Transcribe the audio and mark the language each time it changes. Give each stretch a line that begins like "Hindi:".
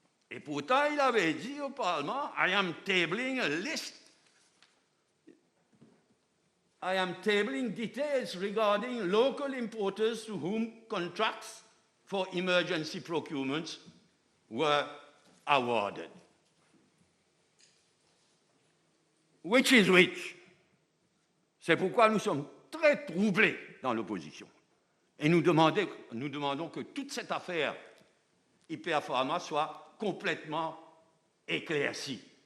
French: Et pourtant, il avait dit au Parlement,
English: I am tabling a list. I am tabling details regarding local importers to whom contracts for emergency procurements were awarded. Which is which?
French: C'est pourquoi nous sommes très troublés dans l'opposition. Et nous demandons que toute cette affaire Hyper Pharma soit complètement éclaircie.